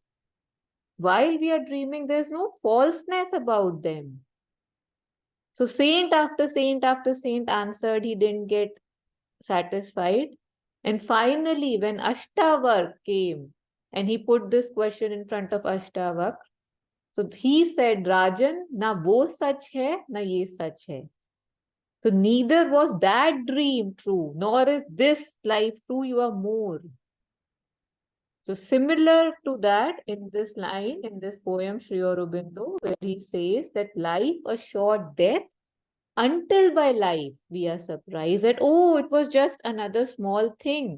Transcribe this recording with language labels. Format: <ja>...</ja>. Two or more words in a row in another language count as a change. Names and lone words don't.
<en>While we are dreaming, there's no falseness about them. So saint after saint after saint answered, he didn't get satisfied. And finally, when Ashtavakra came and he put this question in front of Ashtavakra, so he said, Rajan,</en> <hi>न वो सच है, न ये सच है.</hi> <en>So neither was that dream true, nor is this life true, you are more. So similar to that, in this line, in this poem, Sri Aurobindo, where he says that life a short death, until by life we are surprised that, oh, it was just another small thing.</en>